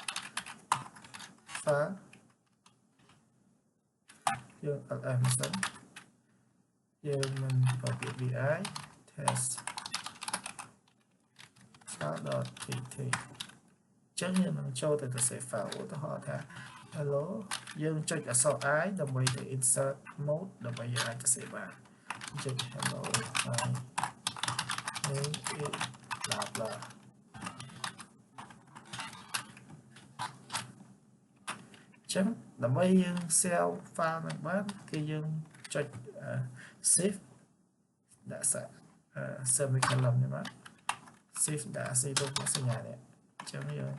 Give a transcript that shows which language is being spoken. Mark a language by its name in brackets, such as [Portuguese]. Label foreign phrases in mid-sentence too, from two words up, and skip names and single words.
[Khmer] យើង ls មិនសិនយើងមិនប្រើពាក្យ [English] vi test file.txt [Khmer] ចឹងយើងនឹងចូលទៅសរសេរ file ឧទាហរណ៍ថា hello យើងចុចអក្សរ i ដើម្បីទៅ [English] insert mode [Khmer] ដើម្បីយើងអាចសរសេរបានចុច [English] hello name is blah blah [Khmer] ចឹងដើម្បីយើង [English] save file [Khmer] នឹងបានគឺយើងចុច save ដាក់ semicolon នេះមក save ដាក់ save ទៅសញ្ញានេះអញ្ចឹងយើង